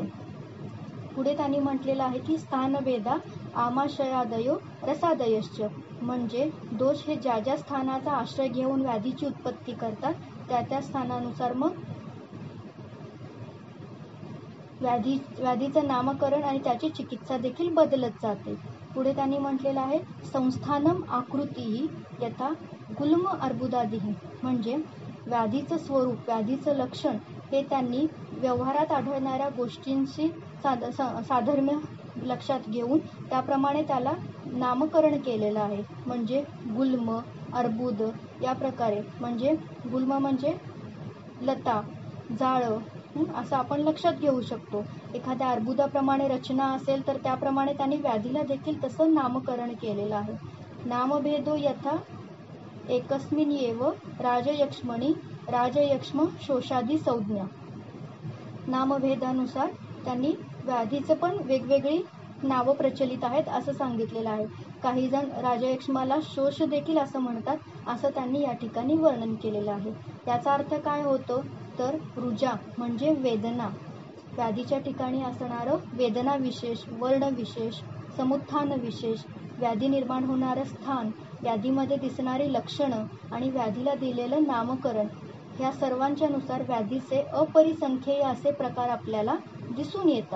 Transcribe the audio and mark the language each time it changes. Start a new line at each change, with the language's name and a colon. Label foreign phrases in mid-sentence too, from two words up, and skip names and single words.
Marathi: पुढे त्यांनी म्हटलेलं आहे की
Sanskrit: स्थानभेदा आमाशयादयो रसादयश्च.
Marathi: म्हणजे दोष हे ज्या ज्या स्थानाचा आश्रय घेऊन व्याधीची उत्पत्ती करतात त्या त्या स्थानानुसार मग व्याधीचं नामकरण आणि त्याची चिकित्सा देखील बदलत जाते. पुढे त्यांनी म्हटलेलं आहे
Sanskrit: संस्थानम आकृतीही यथा गुल्म अर्बुदादिही.
Marathi: म्हणजे व्याधीचं स्वरूप, व्याधीचं लक्षण हे त्यांनी व्यवहारात आढळणाऱ्या गोष्टींशी साधर्म्य लक्षात घेऊन त्याप्रमाणे त्याला नामकरण केलेलं आहे. म्हणजे गुल्म, अर्बुद या प्रकारे. म्हणजे गुल्म म्हणजे लता, जाळं असं आपण लक्षात घेऊ शकतो. एखाद्या अर्बुदाप्रमाणे रचना असेल तर त्याप्रमाणे त्यांनी व्याधीला देखील तसं नामकरण केलेलं आहे.
Sanskrit: नामभेदो यथा एकस्मिन् एव राजयक्ष्मणी राजयक्ष्म शोषादी संज्ञा.
Marathi: नामभेदानुसार त्यांनी व्याधीचं पण वेगवेगळी नावं प्रचलित आहेत असं सांगितलेलं आहे. काही जण राजयक्ष्माला शोष देखील असं म्हणतात असं त्यांनी या ठिकाणी वर्णन केलेलं आहे. याचा अर्थ काय होतो तर रुजा म्हणजे वेदना, व्याधीच्या ठिकाणी असणारं वेदना विशेष, वर्ण विशेष, समुत्थान विशेष, व्याधी निर्माण होणारं स्थान, व्याधीमध्ये दिसणारी लक्षणं आणि व्याधीला दिलेलं नामकरण, ह्या सर्वांच्या नुसार व्याधीचे अपरिसंख्येय असे प्रकार आपल्याला दिसून येतात.